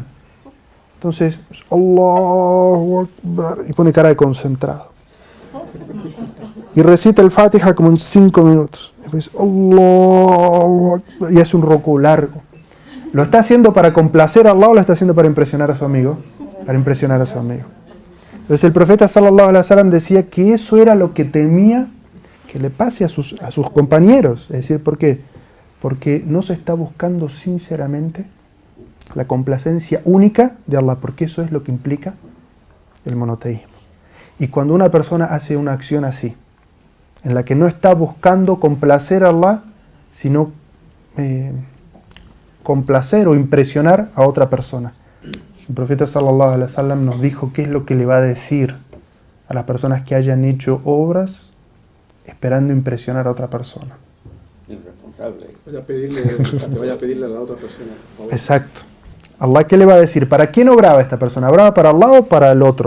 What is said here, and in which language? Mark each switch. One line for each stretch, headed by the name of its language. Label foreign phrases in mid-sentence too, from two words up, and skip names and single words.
Spanish: Entonces,
Arabic: الله أكبر,
Spanish: y pone cara de concentrado. Y recita el Fatiha como en 5 minutos. Y después,
Arabic: الله أكبر,
Spanish: y hace un ruku largo. ¿Lo está haciendo para complacer a Allah o lo está haciendo para impresionar a su amigo? Para impresionar a su amigo. Entonces el profeta
Arabic: صلى الله عليه وسلم
Spanish: decía que eso era lo que temía que le pase a sus compañeros. Es decir, ¿por qué? Porque no se está buscando sinceramente la complacencia única de Allah, porque eso es lo que implica el monoteísmo. Y cuando una persona hace una acción así, en la que no está buscando complacer a Allah, sino complacer o impresionar a otra persona, El profeta
Arabic: صلى الله عليه وسلم
Spanish: nos dijo qué es lo que le va a decir a las personas que hayan hecho obras esperando impresionar a otra persona. Irresponsable. Vaya a pedirle a la otra persona, por favor. Exacto. Allah, ¿qué le va a decir? ¿Para quién obraba esta persona? ¿Obraba para Allah o para el otro?